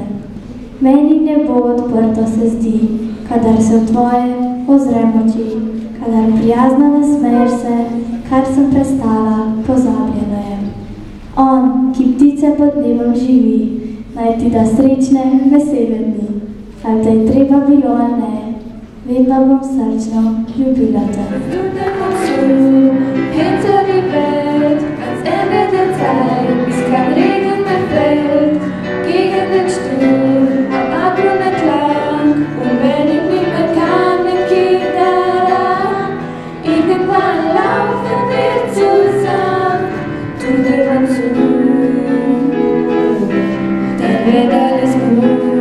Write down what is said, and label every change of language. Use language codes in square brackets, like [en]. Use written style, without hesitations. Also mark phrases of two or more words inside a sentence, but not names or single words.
[sl] Meni nebo odprto se zdi, kadar se v tvoje ozrem oči, kadar prijazno nasmeješ se, kar sem prestala, pozabljeno je. On, ki ptice pod nebom živi, naj ti da srečne, vesele dni. Ali te je treba bilo ali ne, vedno bom srčno ljubila te. [de] Hinter die Welt, ans Ende der Zeit, bis kein Regen mehr fällt, gegen den Sturm, am Abgrund entlang, und wenn ich nicht mehr kann, dann geht daran, irgendwann laufen wir zusammen, tu dir mal zu, dann wird alles gut.